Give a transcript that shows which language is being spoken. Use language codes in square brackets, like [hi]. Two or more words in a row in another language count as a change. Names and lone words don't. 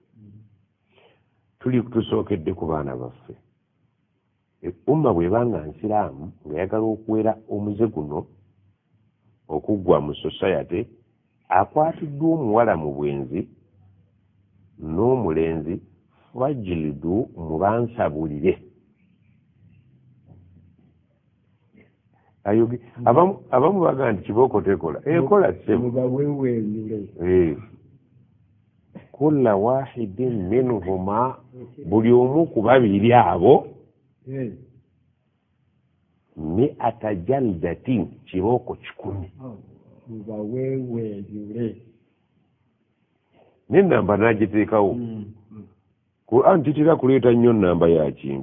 [lg] tuli tusookedde ku baana baffe umma bwebanga nsiraamu ng'ayagala okuwera omuze guno okuggwa mu society, akwatiddwa omuwala mu bwenzi n'omulenzi, fajilidu mubansabulire. Abamu baga nti kibooko tekola ekola mubawewenyule [ar] كل واحد منهما, [lg] buli omu ku babiri abo [ar] مائة جلدة, [lg] kibooko 10. mubawewenyule n'ennamba n'agiteekawo. Qur'an titera kuleeta nnyo nnamba ya kintu.